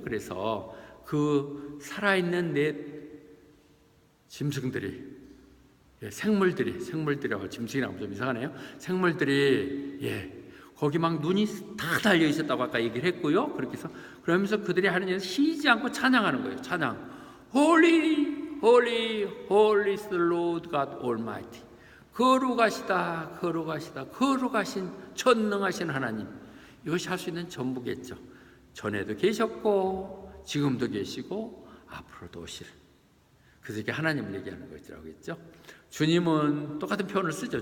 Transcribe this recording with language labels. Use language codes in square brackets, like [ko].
[ko] 그래서 그 살아있는 내 짐승들이, 생물들이라고, 짐승이라고 좀 이상하네요. 생물들이 거기 막 눈이 다 달려 있었다고 아까 얘기를 했고요. 그렇게 해서 그러면서 그들이 하는 일은 쉬지 않고 찬양하는 거예요. 찬양. [en] Holy, holy, holy is the Lord God Almighty. [ko] 거룩하시다, 거룩하시다, 거룩하신 전능하신 하나님. 이것이 할 수 있는 전부겠죠. 전에도 계셨고 지금도 계시고 앞으로도 오실. 그래서 이렇게 하나님을 얘기하는 것이라고 했죠. 주님은 똑같은 표현을 쓰죠.